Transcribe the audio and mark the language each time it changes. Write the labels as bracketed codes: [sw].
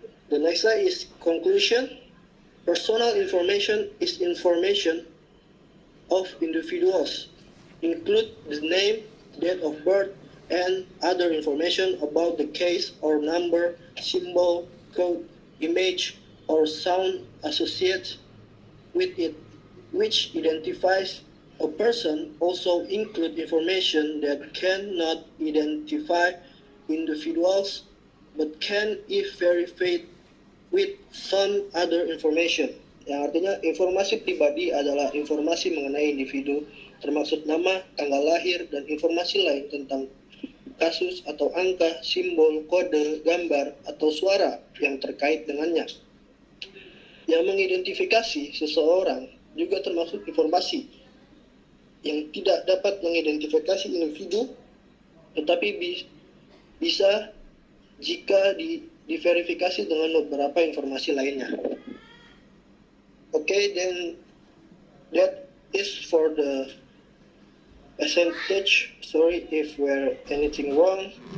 [en] The next slide is conclusion. Personal information is information of individuals, include the name, date of birth, and other information about the case or number, symbol, code, image, or sound associated with it, which identifies a person. Also include information that cannot identify individuals but can if verified with some other information. [id] Yang artinya informasi pribadi adalah informasi mengenai individu, termasuk nama, tanggal lahir, dan informasi lain tentang kasus atau angka, simbol, kode, gambar, atau suara yang terkait dengannya. Yang mengidentifikasi seseorang juga termasuk informasi yang tidak dapat mengidentifikasi individu, tetapi bisa jika diverifikasi dengan beberapa informasi lainnya. [en] Okay, then that is for the percentage. Sorry if we're anything wrong.